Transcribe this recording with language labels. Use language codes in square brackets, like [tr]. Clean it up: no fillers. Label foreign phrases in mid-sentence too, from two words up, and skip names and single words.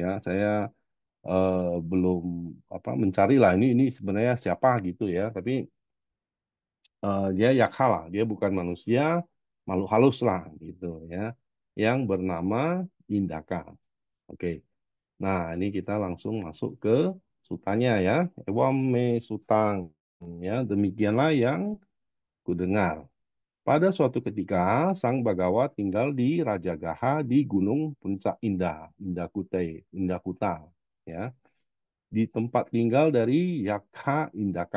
[id] Saya belum apa mencari lah ini sebenarnya siapa gitu ya. Tapi dia yakha lah, dia bukan manusia, makhluk halus lah gitu ya, yang bernama Indaka. Oke, nah ini kita langsung masuk ke sutanya ya. [pi] Ewam me sutang [id] ya, demikianlah yang kudengar. Pada suatu ketika, Sang Bagawa tinggal di Rajagaha di Gunung Puncak Indah, Indakuta, ya di tempat tinggal dari Yakha Indaka.